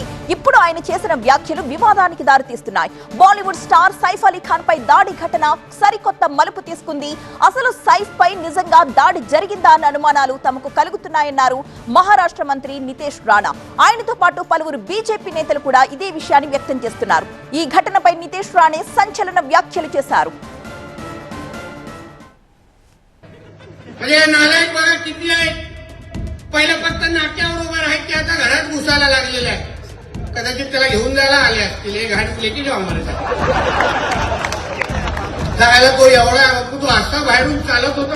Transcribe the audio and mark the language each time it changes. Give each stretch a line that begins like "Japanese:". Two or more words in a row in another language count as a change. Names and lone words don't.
Telugu: ఇప్పుడు ఆయన చేసిన వ్యాఖ్యలు వివాదానికి దారితీస్తున్నాయి. బాలీవుడ్ స్టార్ సైఫ్ అలీ ఖాన్ పై దాడి ఘటన సరికొత్త మలుపు తీసుకుంది. అసలు సైఫ్ పై నిజంగా దాడి జరిగిందా అన్న అనుమానాలు తమకు కలుగుతున్నాయన్నారు మహారాష్ట్ర మంత్రి నితేష్ రాణా. ఆయనతో పాటు పలువురు బీజేపీ నేతలు కూడా ఇదే విషయాన్ని వ్యక్తం చేస్తున్నారు. ఈ ఘటనపై నితేష్ రాణే సంచలన వ్యాఖ్యలు చేశారు.
Marathi: पहिला फक्त नाक्यावर उभा राहायचे, आता घरात घुसायला लागलेला आहे. कदाचित त्याला घेऊन जायला आले असतील. हे घाट लेकी जाऊ मला जायला तो एवढा तो असा बाहेरून चालत होता.